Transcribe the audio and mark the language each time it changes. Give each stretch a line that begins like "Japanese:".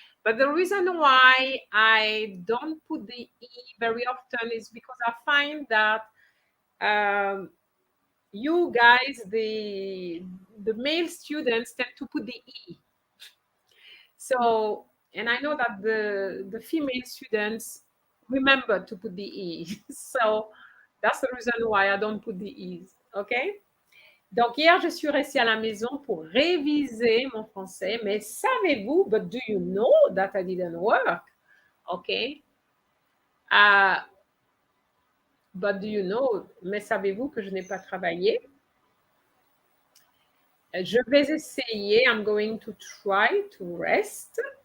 English: But the reason why I don't put the E very often is because I find that you guys, the male students, tend to put the E. So, and I know that the female students remember to put the E. So, that's the reason why I don't put the E's. Okay?
French: Donc, hier, je suis restée à la maison pour réviser mon français. Mais savez-vous,
English: but do you know that I didn't work? OK. But do you know,
French: mais savez-vous que je n'ai pas travaillé? Je vais essayer,
English: I'm going to try to rest.